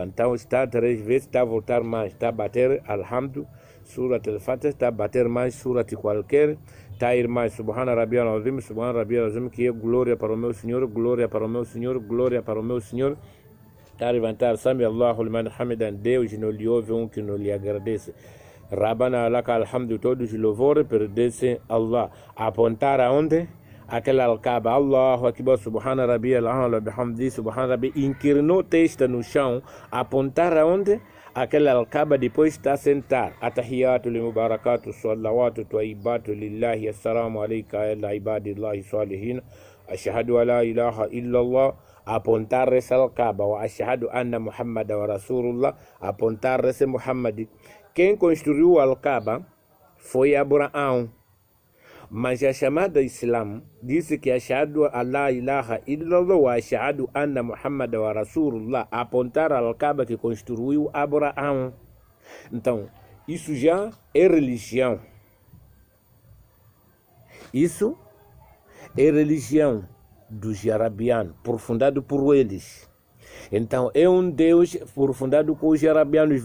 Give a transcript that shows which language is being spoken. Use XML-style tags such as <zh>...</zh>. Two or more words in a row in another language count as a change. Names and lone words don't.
<pt>Então está 3 vezes, está a voltar mais, está a bater Alhamdu, Surat Al-Fatiha, está a bater mais Surat qualquer, está a ir mais</pt> <ar>سبحان ربي العظيم، سبحان ربي العظيم,</ar> <pt>que é glória para o meu Senhor, glória para o meu Senhor, glória para o meu Senhor. Está a levantar</pt> <ar>سمع الله لمن حمده,</ar> <pt>Deus não lhe ouve que não lhe agradece.</pt> <ar>ربنا لك الحمد,</ar> <pt>todos os louvores pertencem a Allah. Apontar aonde? Aquela Al-Kaaba.</pt> <ar>الله أكبر، سبحان ربي الأعلى بحمده، سبحان ربي.</ar> <pt>Inclinou testa no chão. Apontar aonde? Aquela Al-Kaaba. Depois está a sentar.</pt> <ar>التحيات لي مباركات، صلوات طيبات لله، السلام عليك إلى عباد الله الصالحين. أشهد أن لا إله إلا الله.</ar> <pt>Apontar essa Al-Kaaba.</pt> <ar>وأشهد أن محمد و رسول الله.</ar> <pt>Apontar esse Muhammad. Quem construiu Al-Kaaba foi Abraão. Mas a chamada Islam disse que</pt> <ar>أشهد أن لا إله إلا الله وأشهد أن محمد و رسول الله.</ar> <pt>Apontar Al-Kaaba que construiu Abraão. Então, isso já é religião. Isso é religião dos arabianos, fundado por eles. Então, é um Deus fundado com os arabianos.</pt>